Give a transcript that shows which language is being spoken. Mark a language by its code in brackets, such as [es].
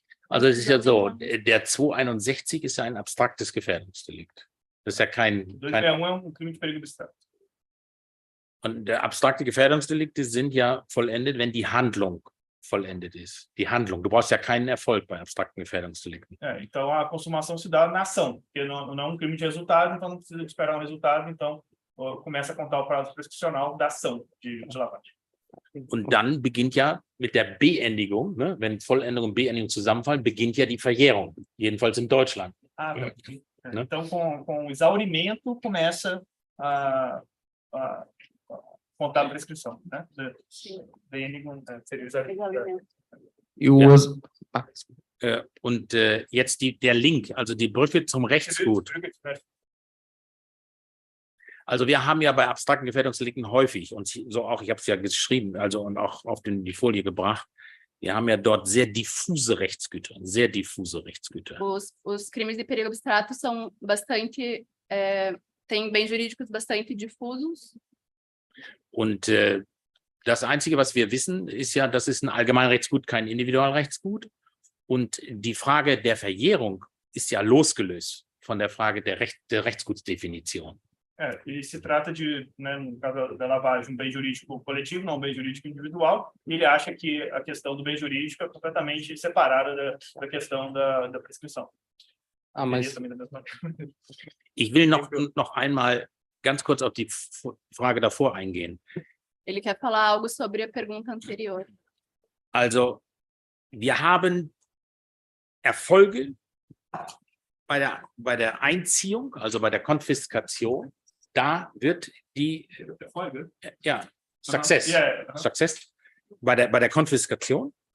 [de] Also es ist ja so, der 261 ist ja ein abstraktes Gefährdungsdelikt. Das ist ja kein... Und abstrakte Gefährdungsdelikte sind ja vollendet, wenn die Handlung vollendet ist. Die Handlung. Du brauchst ja keinen Erfolg bei abstrakten Gefährdungsdelikten. [pt] Então a consumação se dá na ação, porque não é crime de resultado, então não precisa esperar resultado, então começa a contar o prazo prescricional da ação de lavagem. [de] Und dann beginnt ja mit der Beendigung, ne, wenn Vollendung und Beendigung zusammenfallen, beginnt ja die Verjährung, jedenfalls in Deutschland. Ne? [pt] Então, com o exaurimento, começa a contar a prescrição. Né? Beendigung seria o exaurimento. [de] Und jetzt der Link, also die Brücke zum Rechtsgut. Also wir haben ja bei abstrakten Gefährdungsdelikten häufig, und so auch, ich habe es ja geschrieben, also und auch auf die Folie gebracht, wir haben ja dort sehr diffuse Rechtsgüter, sehr diffuse Rechtsgüter. [pt] Os crimes de perigo abstrato são bastante, têm bens jurídicos bastante difusos. [de] Und das Einzige, was wir wissen, ist ja, das ist ein Allgemeinrechtsgut, kein Individualrechtsgut. Und die Frage der Verjährung ist ja losgelöst von der Frage der Rechtsgutsdefinition. [pt] E se trata de, né, no caso da lavagem, um bem jurídico coletivo, não um bem jurídico individual, e ele acha que a questão do bem jurídico é completamente separada da questão da prescrição. [de] Ich will noch einmal ganz kurz auf die Frage davor eingehen. [pt] Ele quer falar algo sobre a pergunta anterior. [de] Also, wir haben Erfolge bei der Einziehung, also bei der Konfiskation. Da wird die Erfolge? Ja, Success bei der Konfiskation.